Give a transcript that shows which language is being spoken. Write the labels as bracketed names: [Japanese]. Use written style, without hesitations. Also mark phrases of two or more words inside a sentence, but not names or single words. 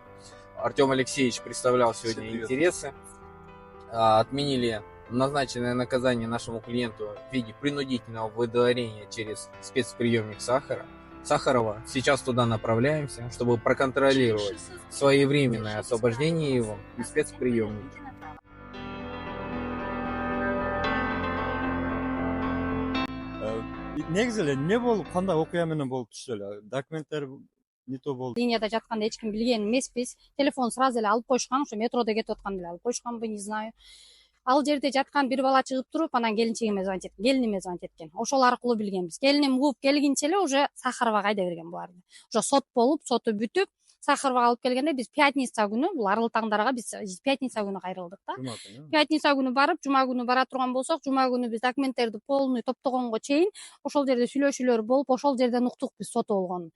[Russian] Артем Алексеевич представлял сегодня интересы. Отменили назначенное наказание нашему клиенту в виде принудительного выдворения через спецприемник Сахарова. Сейчас туда направляемся, чтобы проконтролировать своевременное освобождение его из спецприемника. [Kyrgyz] Негизи эле эмне болуп, кандай окуя менен болуп түштү эле? Документтер не то болду. Линияда жатканда эч ким билген эмеспиз. Телефон сразу эле алып койушкан, ошо метродо кетип атканда эле алып коюшканбы, [Russian] не знаю. [Kyrgyz] Ал жерде жаткан бир бала чыгып туруп, анан келиниме звонить эткен. Ошол аркылуу билгенбиз. Келиним угуп келгенче эле уже Сахаровага айдап берген буларды. Уже сот болуп, соту бүтүп, Сахаровага алып келгенде биз пятница күнү, бул арыл таңдарга биз пятница күнү кайрылдык да. Пятница күнү барып, жума күнү бара турган болсок, жума күнү биз документтерди полный топтогонго чейин ошол жерде сүйлөшүүлөр болуп, ошол жерден уктук биз соту болгонун.